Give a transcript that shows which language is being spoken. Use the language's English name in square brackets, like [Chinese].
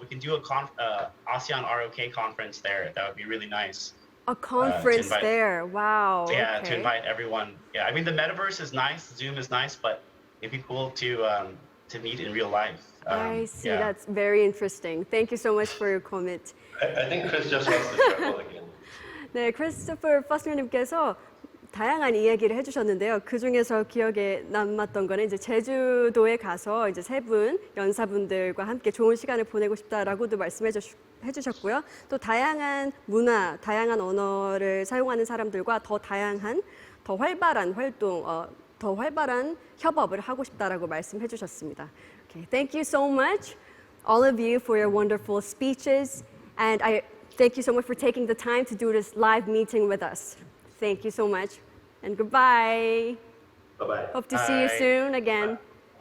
[English] We can do a ASEAN-ROK conference there. That would be really nice. A conference there. Wow. Yeah, okay. to invite everyone. Yeah, I mean, the metaverse is nice, Zoom is nice, but it'd be cool to meet in real life. I see. Yeah. That's very interesting. Thank you so much for your comment. I think Chris just wants to travel again. [Korean] 네, 크리스토퍼 퍼스너님께서 다양한 이야기를 해주셨는데요. 그 중에서 기억에 남았던 거는 이제 제주도에 가서 이제 세 분 연사분들과 함께 좋은 시간을 보내고 싶다라고도 해주셨고요. 또 다양한 문화, 다양한 언어를 사용하는 사람들과 더 다양한, 더 활발한 활동, 더 활발한 협업을 하고 싶다라고 말씀해 주셨습니다. [English] Okay, thank you so much, all of you, for your wonderful speeches, and I thank you so much for taking the time to do this live meeting with us. Thank you so much, and goodbye. Bye-bye. Hope to see you soon again.